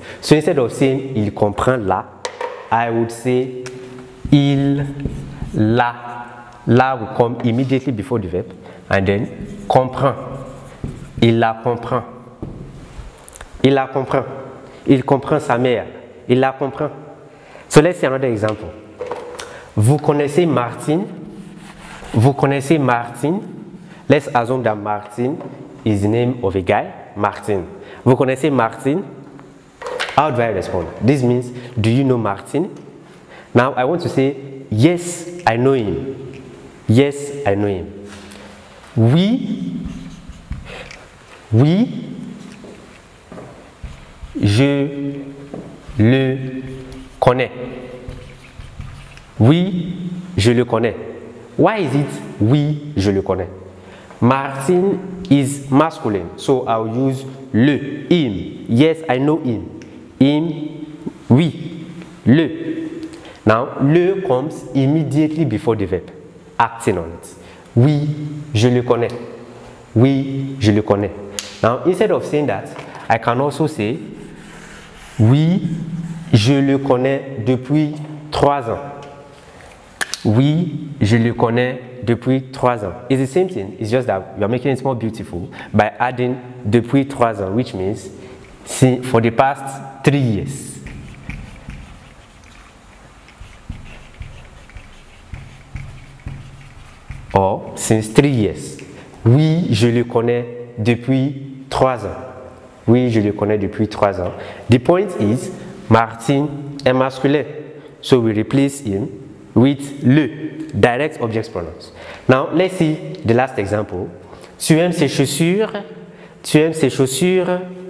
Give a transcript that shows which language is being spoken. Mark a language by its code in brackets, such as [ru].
[en] So instead of saying il comprend la, I would say il la. La will come immediately before the verb and then comprend. [fr] Il la comprend. Il la comprend. Il comprend sa mère. Il la comprend. [en] So let's see another example. [fr] Vous connaissez Martine. Vous connaissez Martine. [en] Let's assume that Martine is the name of a guy, Martin. [fr] Vous connaissez Martine? [en] How do I respond? This means, do you know Martin? Now I want to say, yes, I know him. Yes, I know him. Oui, je le connais. [fr] Oui, je le connais. Why is it oui, je le connais? [en] Martin is masculine, so I'll use le, him. Yes, I know him. Him, oui, le. Now, le comes immediately before the verb, acting on it. [fr] Oui, je le connais. Oui, je le connais. [en] Now, instead of saying that, I can also say, oui, je le connais depuis 3 ans. [fr] Oui, je le connais depuis 3 ans. [en] It's the same thing, it's just that we are making it more beautiful by adding depuis 3 ans, which means for the past 3 years. Or, since 3 years. [fr] Oui, je le connais depuis 3 ans. Oui, je le connais depuis 3 ans. [en] The point is, Martin est masculin. So we replace him with le, direct object pronouns. Now, let's see the last example. [fr] Tu aimes ses chaussures? Tu aimes ses chaussures?